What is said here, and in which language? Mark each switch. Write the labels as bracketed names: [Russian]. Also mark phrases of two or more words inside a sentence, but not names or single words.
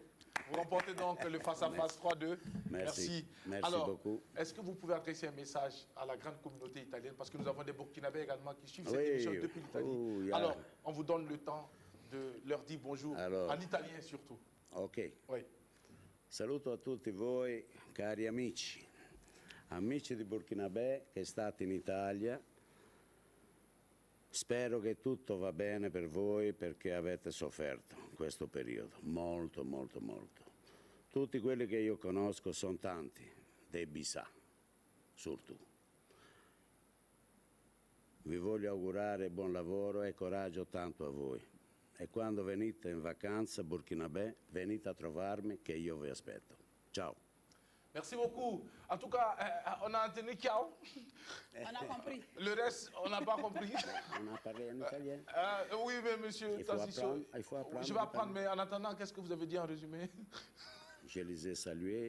[French] Vous remportez donc le face-à-face 3-2. Merci. Merci Alors, beaucoup. est-ce que vous pouvez adresser un message à la grande communauté italienne? Parce que nous avons des Burkinabés également qui suivent cette Oui. émission depuis l'Italie. [English] Oh, yeah. [French] Alors, on vous donne le temps de leur dire bonjour, Alors. en italien surtout. Ok. Oui. [Italian] Saluto a tutti voi, cari amici. Amici di Burkinabè che state in Italia. Spero che tutto va bene per voi perché avete sofferto in questo periodo, molto, molto, molto. Tutti quelli che io conosco sono tanti, dei Bisà, surtout. Vi voglio augurare buon lavoro e coraggio tanto a voi. E quando venite in vacanza a Burkinabè, venite a trovarmi che io vi aspetto. Ciao. [French] Merci beaucoup. En tout cas, on a entendu Kiao. On a compris. Le reste, on n'a pas compris. On a parlé en italien? Oui, mais monsieur Il faut Tassiso, apprendre, il faut apprendre je vais apprendre, l'italien. mais en attendant, qu'est-ce que vous avez dit en résumé? Je les ai salués,